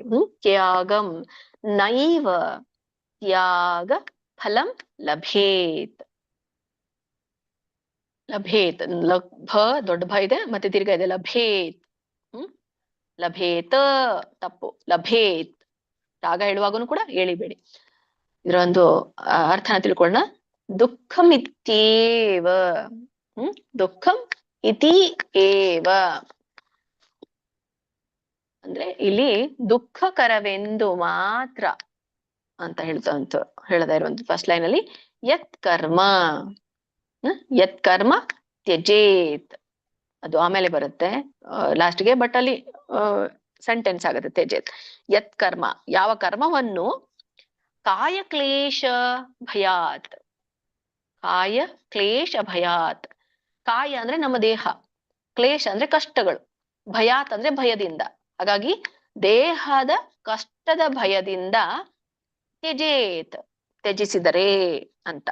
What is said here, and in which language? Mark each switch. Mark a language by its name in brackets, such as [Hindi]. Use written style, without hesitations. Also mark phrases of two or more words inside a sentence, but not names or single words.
[Sanskrit] ತ್ಯಾಗಂ ನೈವ ತ್ಯಾಗ ಫಲಂ ಲಭೇತ್. [Kannada] ಲಭೇತ್, ಭ ದೊಡ್ಡ ಭ ಇದೆ, ಮತ್ತೆ ದೀರ್ಘ ಇದೆ, ಲಭೇತ್. ಲಭೇತ ತಪ್ಪು, ಲಭೇತ್. ರಾಗ ಹೇಳುವಾಗನು ಕೂಡ ಎಳಿಬೇಡಿ. ಇದರ ಒಂದು ಅರ್ಥನ ತಿಳ್ಕೊಳ್ಳೋಣ. [Sanskrit] ದುಃಖಂ ಇತ್ಯೇವ. ದುಃಖಂ ಇತಿ ಏವ [Kannada] ಅಂದ್ರೆ ಇಲ್ಲಿ ದುಃಖಕರವೆಂದು ಮಾತ್ರ ಅಂತ ಹೇಳದ ಇರುವಂತ [English] first line [Kannada] ಅಲ್ಲಿ. [Sanskrit] ಯತ್ ಕರ್ಮ, ಯತ್ ಕರ್ಮ ತ್ಯಜೇತ್ [Kannada] ಅದು ಆಮೇಲೆ ಬರುತ್ತೆ ಲಾಸ್ಟ್ಗೆ, ಬಟ್ ಅಲ್ಲಿ ಸೆಂಟೆನ್ಸ್ ಆಗುತ್ತೆ ತ್ಯಜೇತ್. [Sanskrit] ಯತ್ ಕರ್ಮ, [Kannada] ಯಾವ ಕರ್ಮವನ್ನು [Sanskrit] ಕಾಯ ಕ್ಲೇಶ ಭಯಾತ್. ಕಾಯ ಕ್ಲೇಶ ಭಯಾತ್. [Kannada] ಕಾಯ ಅಂದ್ರೆ ನಮ್ಮ ದೇಹ, ಕ್ಲೇಶ ಅಂದ್ರೆ ಕಷ್ಟಗಳು, ಭಯಾತ್ ಅಂದ್ರೆ ಭಯದಿಂದ. ಹಾಗಾಗಿ ದೇಹದ ಕಷ್ಟದ ಭಯದಿಂದ ತ್ಯಜೇತ್ ತ್ಯಜಿಸಿದರೆ ಅಂತ.